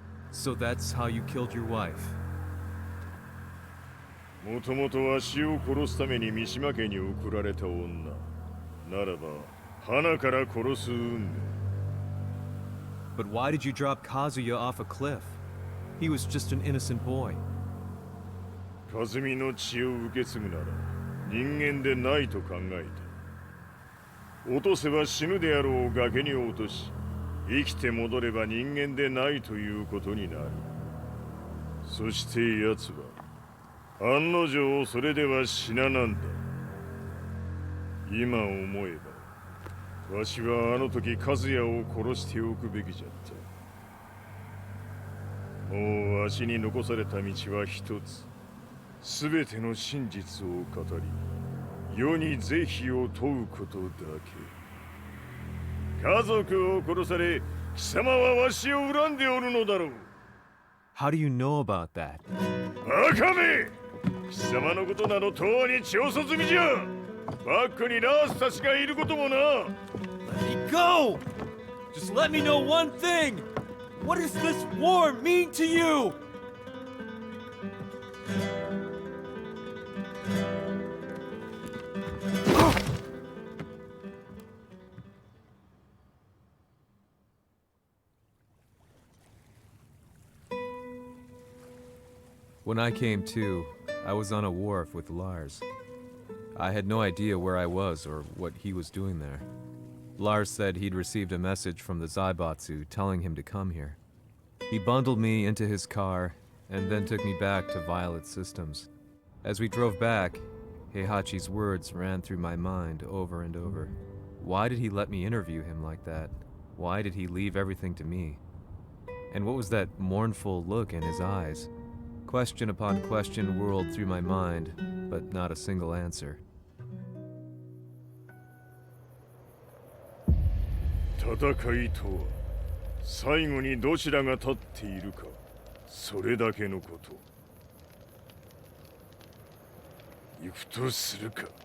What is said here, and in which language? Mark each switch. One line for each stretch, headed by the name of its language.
English: So that's how you killed your wife.
Japanese: もともとわしを殺すために三島家に送られた女。ならば、花から殺す運命。
English: But why did you drop Kazuya off a cliff? He was just an innocent boy.
Japanese: カズミの血を受け継ぐなら、人間でないと考えた。落とせば死ぬであろう崖に落とし、生きて戻れば人間でないということになる。そして奴は案の定それでは死ななんだ。今思えばわしはあの時和也を殺しておくべきじゃった。もうわしに残された道は一つ。全ての真実を語り世に是非を問うことだけ。家族を殺され、貴様はわしを恨んでおるのだろう。
English: How do you know about that?
Japanese: バカめ！貴様のことなどとうに調査済みじゃ。バックにナースたちがいることもな。
English: Let me go! Just let me know one thing! What does this war mean to you? When I came to, I was on a wharf with Lars. I had no idea where I was or what he was doing there. Lars said he'd received a message from the Zaibatsu telling him to come here. He bundled me into his car and then took me back to Violet Systems. As we drove back, Heihachi's words ran through my mind over and over. Why did he let me interview him like that? Why did he leave everything to me? And what was that mournful look in his eyes? Question upon question whirled through my mind, but not a single answer.
Japanese: 戦いとは最後にどちらが立っているかそれだけのこと行くとするか